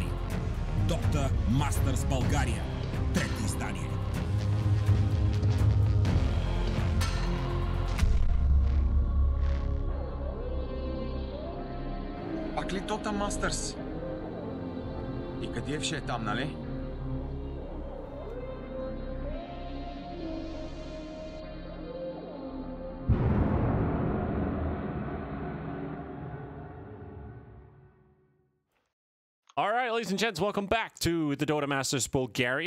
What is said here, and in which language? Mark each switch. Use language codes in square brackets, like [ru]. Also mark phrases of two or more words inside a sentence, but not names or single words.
[bg] Dota Masters Bulgaria. Трето издание. Пак ли Dota Masters? И къде ще е там, нали? [en] All right, ladies and gents, welcome back to the Dota Masters Bulgaria.